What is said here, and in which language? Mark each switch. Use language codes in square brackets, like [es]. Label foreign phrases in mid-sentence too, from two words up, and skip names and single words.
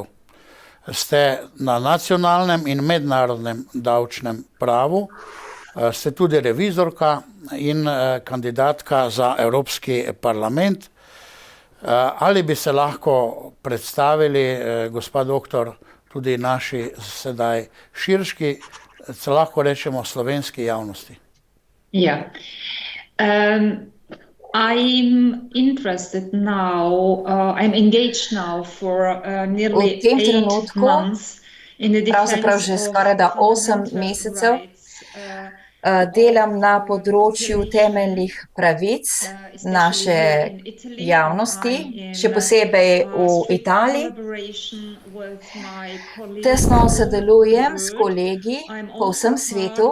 [sl] Ste na nacionalnem in mednarodnem davčnem pravu, ste tudi revizorka in kandidatka za Evropski parlament. Ali bi se lahko predstavili, gospa doktor, tudi naši sedaj širški, se lahko rečemo slovenski javnosti? [en] Yeah. I'm interested now, I'm engaged now for nearly 8 months in the defense [sl] pravzaprav že skorajda 8 mesecev delam na področju temeljnih pravic naše javnosti, še posebej v Italiji. Tesno sodelujem s kolegi po vsem svetu.